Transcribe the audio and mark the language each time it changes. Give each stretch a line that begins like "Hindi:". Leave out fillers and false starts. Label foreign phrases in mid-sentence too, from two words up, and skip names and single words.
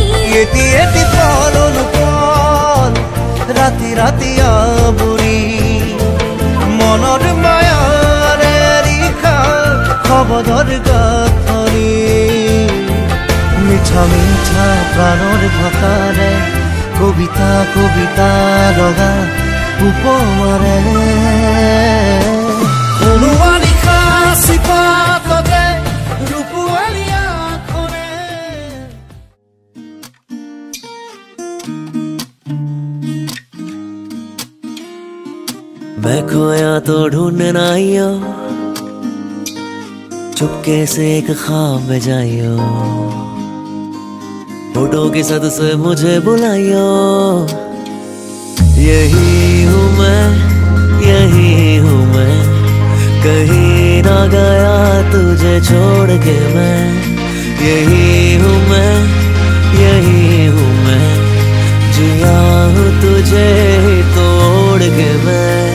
Assamese: এটি এটি পল অনুপল ৰাতি ৰাতি আৱৰি মনৰ মায়াৰে লিখা শব্দৰ গাঁথনি মিঠা মিঠা প্ৰাণৰ ভাষাৰে কবিতা কবিতা লগা উপমাৰে কোনোবা লিখা চিপাততে ৰূপোৱালী আখৰে
Hindi: मैं खोया तो ढूंढना आइयो चुपके से एक ख्वाब में जाइयो फोटो की सद से मुझे बुलाइयो यही हूँ मैं यही हूँ मैं कहीं ना गया तुझे छोड़ के मैं यही हूँ मैं यही हूँ मैं जिया हूँ तुझे तोड़ के मैं